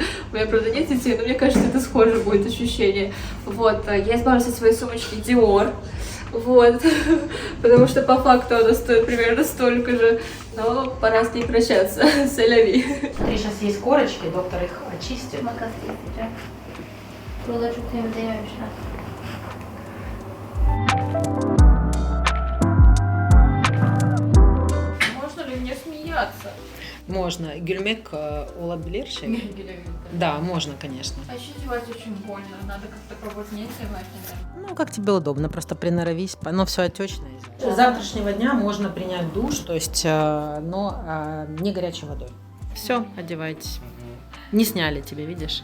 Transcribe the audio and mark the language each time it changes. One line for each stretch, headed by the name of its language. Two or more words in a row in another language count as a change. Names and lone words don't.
Russian: У меня, правда, нет детей, но мне кажется, это схоже будет ощущение. Вот, я избавилась от своей сумочки Dior. Вот, потому что по факту она стоит примерно столько же, но пора с ней прощаться, сэляви. Смотри, сейчас есть корочки, доктор их очистит.
Turkish: Makas keseceğim. Buraları çok temizleyememişler.
Russian: Можно ли мне смеяться?
Turkish: Можно. Гюльмек olabilir şey.
Russian: Да, можно, конечно. А еще девать очень больно. Надо как-то пробовать не девать. Ну, как тебе удобно, просто приноровись. Оно все отечное. С завтрашнего дня можно принять душ, то есть, но не горячей водой. Все, одевайтесь. Не сняли тебе, видишь?